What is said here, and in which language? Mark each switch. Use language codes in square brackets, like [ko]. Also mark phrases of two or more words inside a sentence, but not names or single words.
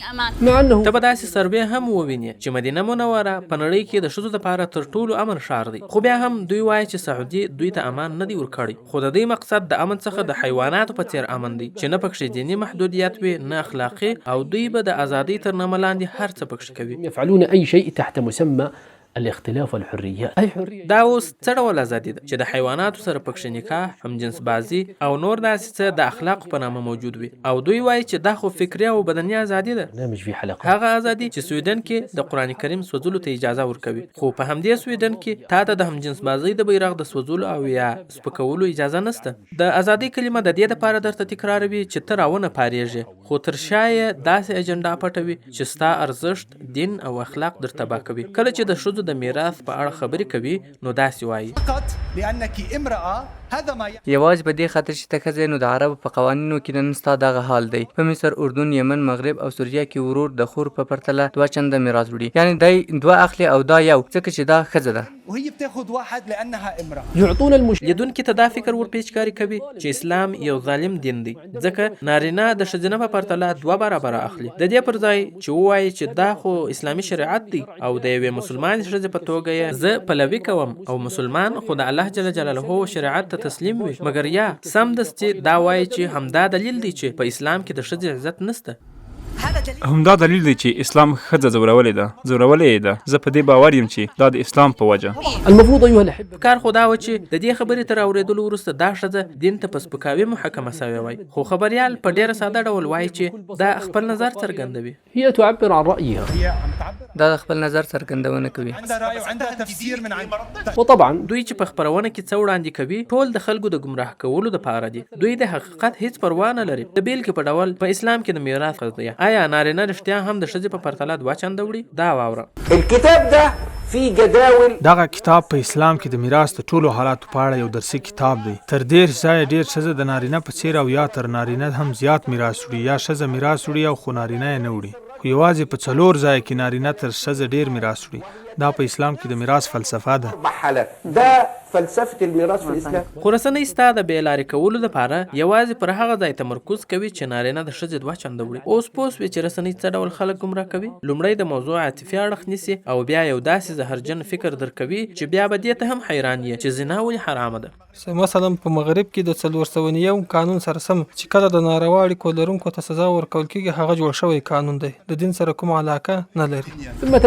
[ps] ته به داسې سروې هم ووینې چې مدینه منوره په نړۍ کې د ښځو لپاره تر ټولو امن ښار دی. خو بیا هم دوی وایي چې سعودي دوی ته امان نه دی ورکړی. خو د دوی مقصد د امن څخه د حیواناتو په څیر امن دی چې نه پکښې دیني محدودیت وي نه اخلاقي، او دوی به د ازادۍ تر نامه لاندې هر څه پکښې کوي. [ar] يفعلون أي شيء تحت مسمى الاختلاف والحريات أي حرية [ps] دا اوس څه ډول ازادي ده چې د حیواناتو سره پکښې نکاح، همجنس بازي او نور داسې څه د اخلاقو په نامه موجود وي، او دوی وایي چې دا خو فکري او بدني ازادي ده. [ar] برنامج في حلقة [ps] هغه ازادي چې سویډن کې د قرآن کریم سوځولو ته اجازه ورکوي، خو په همدې سویډن کې تا ته د همجنس بازۍ د بیرغ د سوځولو او یا سپکولو اجازه نشته. د ازادۍ کلمه د دې دپاره درته تکراروي چې ته راونه پارېږې، خو تر شا یې داسې اجنډا پټوي چې ستا ارزښت، دین او اخلاق در تباه کوي. کله چې د ښځو د میراث په اړه خبرې کوي نو داسې وایي: [ar] لأنك امرأة هذا ما [ps] یوازې په دې خاطر چې ته ښځه نو د عربو په قوانینو کې نن ستا دغه حال دی. په مصر، اردن، یمن، مغرب او سوریه کې ورور د خور په پرتله 2 چنده میراث وړي، یعنی دی 2 اخلي او دا یو، ځکه چې دا ښځه ده. [ar] وهي بتاخذ واحد لأنها امرأة. يعطون المشرك [ps] لیدونکي ته دا فکر ورپېچکاري کوي چې اسلام یو ظالم دین دی، ځکه نارینه د ښځینه په پرتله 2 برابره اخلي. د دې پر ځای چې ووایي چې دا خو اسلامي شریعت دی او د یوې مسلمان ښځې په توګه یې زه پلوي کوم او مسلمان خو د الله [ar] جل جلاله [ps] شریعت ته تسلیم وي، مګر یا سمدستي دا وایي چې همدا دلیل دی چې په اسلام کې د ښځې عزت نشته. همدا دلیل دی چې اسلام ښځه ځورولې یې ده. زه په دې باور یم چې دا د اسلام په وجه. [ar] المفروض أيها الأحبة [ps] کار خو دا و چې د دې خبرې تر اورېدلو وروسته دا ښځه دین ته په سپکاوي محکمه سوې وای، خو خبریال په ډېره ساده ډول وایي چې دا خپل نظر څرګندوي. [ar] هي تعبر عن رأيها هي عم تعبر [ps] دا د خپل نظر څرګندونه کوي. [ar] عندها رأي وعندها تفسير من عند. وطبعا [ps] دوی چې په خپرونه کې څه وړاندې کوي ټول د خلکو د گمراه کولو دپاره دي. دوی د حقیقت هیڅ پروا نه لري. د بیلګې په ډول په اسلام کې د میراث قضیه، آیا نارینه رښتیا هم د ښځې په پرتله 2 چنده وړي؟ دا واوره. [ar] الكتاب ده في جداول. [ps] دغه کتاب په اسلام کې د میراث د ټولو حالاتو په اړه یو درسي کتاب دی. تر ډېر ځایه ډېر ښځه د نارینه په څېر او یا تر نارینه هم زیات میراث وړي، یا ښځه میراث وړي او خو نارینه یې نه وړي. خو یوازې په 4 ځایه کې نارینه تر ښځه ډېر میراث وړي. دا په اسلام کې د میراث فلسفه ده. [ar] حالات ده فلسفه الميراث في الاسلام. [ps] خو رسنۍ ستا د بې لارې کولو دپاره یوازې پر هغه ځای تمرکز کوي چې نارینه د ښځې 2 چنده وړي. اوس پوه سوې چې رسنۍ څه ډول خلک گمراه کوي؟ لومړی د موضوع عاطفي اړخ نیسي او بیا یو داسې زهرجن فکر درکوي چې بیا به دې ته هم حیران یې چې زنا ولې حرامه ده. مثلا په مغرب کې د 409 قانون سره سم چې کله د ناروا اړیکو لرونکو ته سزا ورکول کېږي، هغه جوړ شوی قانون دی، د دین سره کوم علاقه نه لري.